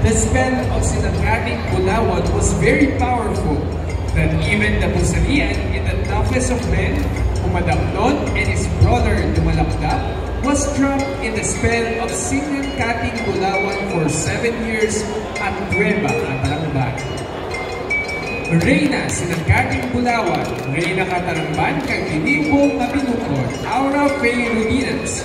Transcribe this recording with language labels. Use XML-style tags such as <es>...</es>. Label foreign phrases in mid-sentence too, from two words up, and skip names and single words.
<en>The spell of Sinangkating Bulawan was very powerful, that even the Busalian in the toughest of men, Umadaklon and his brother Dumalakdak, was trapped in the spell of Sinangkating Bulawan for 7 years at Nueva Catarangban.</en> <hil>Reyna Sinangkating Bulawan, Reyna Catarangban kag Ginibong Mabinukon, Aura Faye Rudinas.</hil>